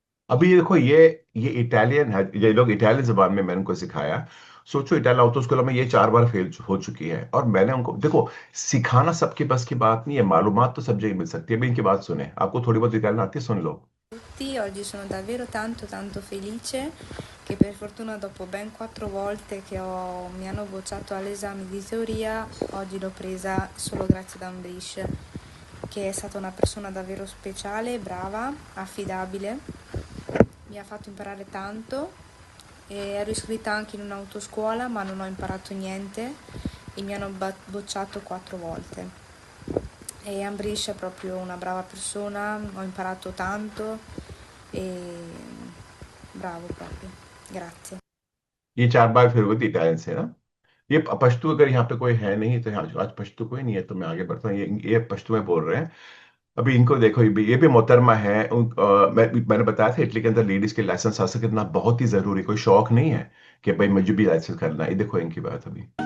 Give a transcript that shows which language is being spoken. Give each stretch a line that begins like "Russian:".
Hindi: अभी ये देखो, ये इटालियन है, ये लोग इटालियन जबान में मैंने उनको सिखाया। सोचो, इटालियन ऑटो स्कूल में ये 4 बार फेल हो चुकी है, और मैंने उनको, देखो, सिखाना सबके बस की बात नहीं है, मालूमात तो सब जगह मिल सकती है। अभी इनकी बात सुने, आपको थोड़ी बहुत इटालियन आती है, सुन लो।
Italian: Tutti, oggi sono davvero tanto felice che per fortuna dopo ben 4 volte mi hanno bocciato all'esame di teoria, oggi l'ho presa solo grazie ad Ambrish, che è stata una persona davvero speciale, brava, affidabile, mi ha fatto imparare tanto e ero iscritta anche in un'autoscuola ma non ho imparato niente e mi hanno bocciato 4 volte. E Ambrish è proprio una brava persona, ho imparato tanto e bravo proprio, grazie.
Hindi: ये 4 बार फिर हुई थी Italian से ना। ये पश्तू, अगर यहाँ पे कोई है नहीं तो, यहाँ आज पश्तू कोई नहीं है तो मैं आगे बढ़ता हूँ। ये पश्तू में बोल रहे हैं। अभी इनको देखो, ये भी मोहतरमा है। मैंने बताया था इटली के अंदर लेडीज के लाइसेंस हासिल करना बहुत ही जरूरी, कोई शौक नहीं है कि भाई मुझे भी लाइसेंस करना है। ये देखो इनकी बात अभी।